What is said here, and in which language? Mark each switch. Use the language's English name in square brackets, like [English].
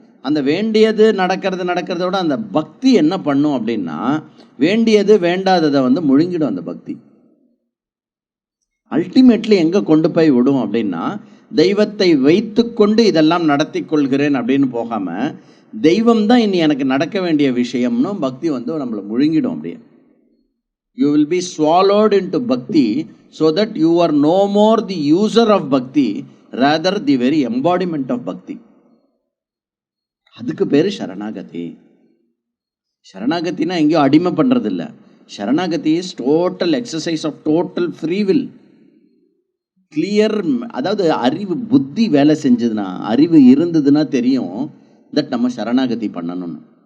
[Tamil] அந்த வேண்டியது நடக்கிறதோட அந்த பக்தி என்ன பண்ணும் அப்படின்னா, வேண்டியது வேண்டாததை முழுங்கிடும் அந்த பக்தி. அல்டிமேட்லி எங்கே கொண்டு போய் விடும் அப்படின்னா, தெய்வத்தை வைத்து கொண்டு இதெல்லாம் நடத்தி கொள்கிறேன் அப்படின்னு போகாமல், தெய்வம் தான் இனி எனக்கு நடக்க வேண்டிய விஷயம்னு பக்தி நம்மளை முழுங்கிடும். அப்படியே [English] you will be swallowed into bhakti so that you are no more the user of bhakti, rather the very embodiment of bhakti. [Tamil] அதுக்கு பேர் சரணாகதி. சரணாகத்தினா எங்கேயோ அடிமை பண்ணுறது இல்லை. சரணாகதி [English] Is total exercise of total free will. [Tamil] Clear, அதாவது அறிவு புத்தி வேலை செஞ்சதுன்னா, அறிவு இருந்ததுன்னா தெரியும் தட் நம்ம சரணாகதி பண்ணணும்னு.